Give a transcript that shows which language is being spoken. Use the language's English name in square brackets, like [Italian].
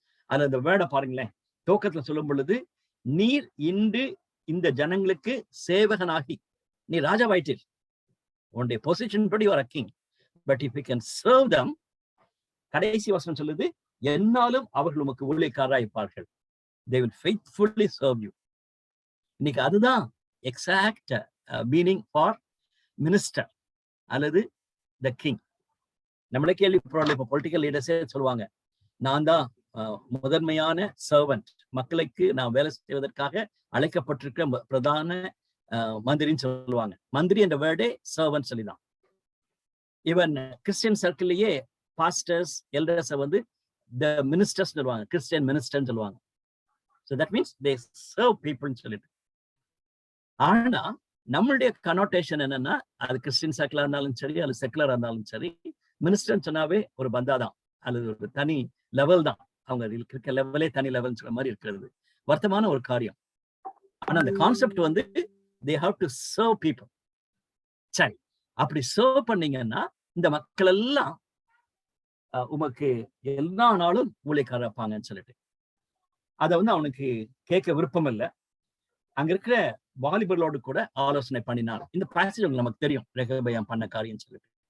[Tamil] அது அந்த வேர்டை பாருங்களேன். துவக்கத்துல சொல்லும் பொழுது, நீர் இன்று இந்த ஜனங்களுக்கு சேவகனாகி, நீ ராஜாவாயிட்டீர், உன்னுடைய பொசிஷன் படி ஒரு king, [English] but if you can serve them, [Tamil] கடைசி வசனம் சொல்லுது, என்னாலும் அவர்கள் உமக்கு ஊழியக்காரராய் இருப்பார்கள். [English] they will faithfully serve you. [Tamil] இன்னைக்கு அதுதான் [English] Exact meaning for minister அல்லது the king. [Tamil] நம்மளே கேள்விப்படுறோம், இப்போ பொலிட்டிக்கல் லீடர்ஸே சொல்லுவாங்க, நான் தான் முதன்மையான சர்வன்ட், மக்களுக்கு நான் வேலை செய்வதற்காக அழைக்கப்பட்டிருக்கிற பிரதான மந்திரின்னு சொல்லுவாங்க. மந்திரி என்ற வேர்டே சர்வன்ட் சொல்லிதான். ஈவன் கிறிஸ்டியன் சர்க்கிள்லயே பாஸ்டர்ஸ் எல்டர்ஸ் த மினிஸ்டர்ஸ் சொல்லுவாங்க, கிறிஸ்டியன் மினிஸ்டர்னு சொல்லுவாங்க. [English] So that means they serve people [Tamil] சொல்லிட்டு. ஆனா நம்மளுடைய கனோட்டேஷன் என்னன்னா, அது கிறிஸ்டியன் சர்க்கிளா இருந்தாலும் சரி, அது செக்குலரா இருந்தாலும் சரி, மினிஸ்டர் சொன்னாவே ஒரு பந்தாதான், அல்லது ஒரு தனி லெவல் தான். அவங்க இருக்க லெவலே தனி லெவல் சொல்ற மாதிரி இருக்கிறது வருத்தமான ஒரு காரியம். ஆனா அந்த concept [English] they have to serve people. [Tamil] சரி, அப்படி சர்வ் பண்ணீங்கன்னா இந்த மக்கள் எல்லாம் உமக்கு எல்லா நாளும் ஊழியக்காரர் இருப்பாங்கன்னு சொல்லிட்டு அதை அவனுக்கு கேட்க விருப்பம் இல்லை. அங்க இருக்கிற வாலிபர்களோடு கூட ஆலோசனை பண்ணினார். இந்த பேசேஜ் நமக்கு தெரியும், ரெகொபெயாம் பண்ண காரியம் சொல்லிட்டு.